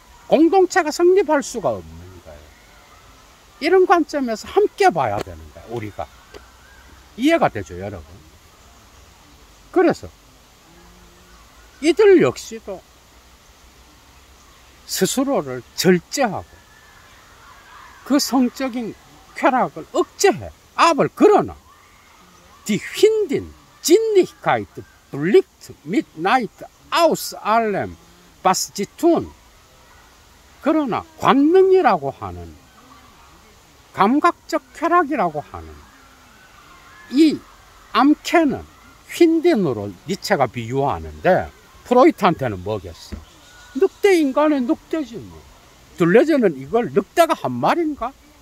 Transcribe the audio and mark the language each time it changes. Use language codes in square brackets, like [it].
[ko] 공동체가 성립할 수가 없는 거예요. 이런 관점에서 함께 봐야 되는 거야, 우리가. 이해가 되죠, 여러분? 그래서 이들 역시도 스스로를 절제하고 그 성적인 쾌락을 억제해. [de] aber [ko] 그러나 [de] die Hündin Sinnlichkeit blickt mit Neid aus allem was sie tun. [ko] 그러나 관능이라고 하는 감각적 쾌락이라고 하는 이 암캐는 휜딘으로 니체가 비유하는데 프로이트한테는 뭐겠어? 늑대 인간의 늑대지 뭐. 둘레저는 이걸 늑대가 한 마리인가?